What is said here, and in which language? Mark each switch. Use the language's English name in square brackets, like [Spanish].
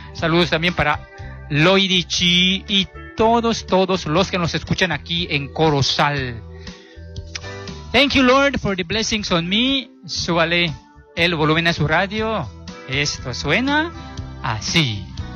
[Spanish] Saludos también para Loidi Chi y todos los que nos escuchan aquí en Corozal. [English] Thank you, Lord, for the blessings on me. [Spanish] Súbale el volumen a su radio. Esto suena así.